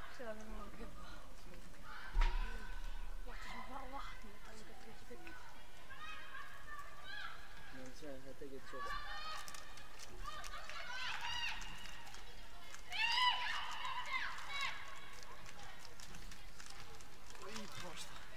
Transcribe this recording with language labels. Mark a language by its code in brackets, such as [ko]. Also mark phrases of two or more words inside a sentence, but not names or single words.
[is] að við erum að kaupa. Vatn sem bara vatn, þetta er líka 35. [sv] Men så här tänker jag så. Oj, pasta.